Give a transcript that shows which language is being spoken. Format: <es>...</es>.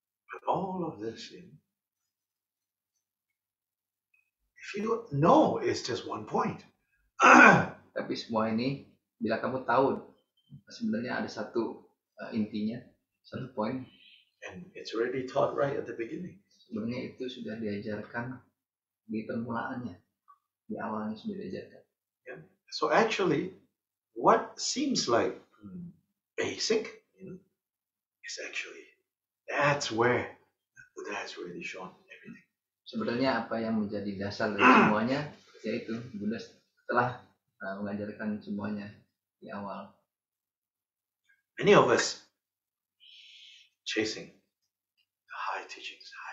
<en>But all of this, if you know, it's just one point.</en> <id>Tapi semua ini, bila kamu tahu, sebenarnya ada satu intinya, satu poin.</id> <en>And it's already taught right at the beginning.</en> <id>Sebenarnya itu sudah diajarkan di permulaannya, di awalnya sudah diajarkan.</id> <en>Yeah. So actually, what seems like basic, is actually that's where Buddha has really shown everything.</en> <id>Sebenarnya apa yang menjadi dasar dari semuanya, yaitu Buddha telah mengajarkan semuanya di awal.</id> <en>Many of us chasing the high teachings.</en>